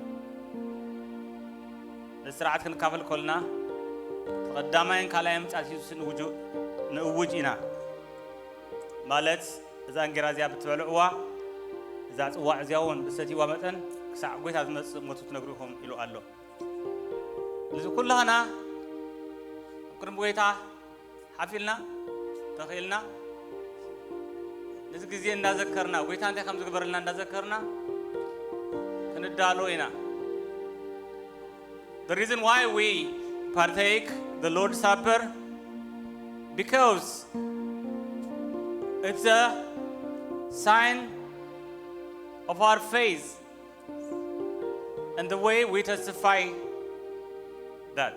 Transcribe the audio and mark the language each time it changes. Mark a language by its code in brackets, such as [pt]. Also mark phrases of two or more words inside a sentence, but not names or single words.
[ti] ለስርዓት ክንካፈል ኮልና ተቀዳማይን ካልኣይን ምጽኣት ኢየሱስ ንእውጅ ኢና ማለት እዛ እንጌራ እዚኣ ብትበልዕዋ እዛ ጽዋዕ እዚኣ እውን ብሰትይዋ መጠን ክሳዕ ጎይታ ዝመጽእ ሞቱ ትነግሩኹም ኢሉ ኣሎ እዚ ኩላህና ቅድሚ ጎይታ ሓፊልና ተኽኢልና እዚ ግዜ እንዳዘከርና ጎይታ እንታይ ከም ዝግበረልና እንዳዘከርና ክንዳሎ ኢና [en] The reason why we partake the Lord's Supper because it's a sign of our faith and the way we testify that.